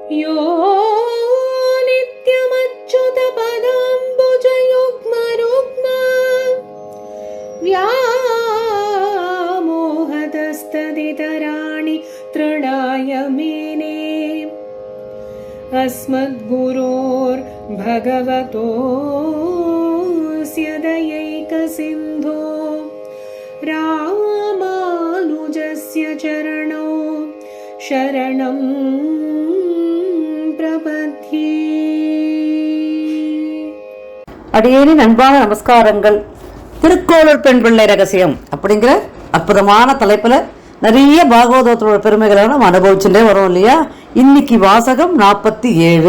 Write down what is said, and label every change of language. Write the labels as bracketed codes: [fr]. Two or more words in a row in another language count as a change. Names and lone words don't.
[sa] यो नित्यमच्युतपदाम्बुजयुग्मरुग्म व्यामोहतस्तदितराणि तृणाय मेने अस्मद्गुरोर्भगवतोऽस्य दयैकसिन्धो रामानुजस्य चरणौ शरणं பிரபத்யே. [ta] அடியேனின் அன்பான நமஸ்காரங்கள். திருக்கோளூர் பெண் பிள்ளை ரகசியம் அப்படிங்கிற அற்புதமான தலைப்புல நிறைய பாகவதத்தோட பெருமைகளை நம்ம அனுபவிச்சுட்டே வரோம் இல்லையா. இன்னைக்கு வாசகம் 47.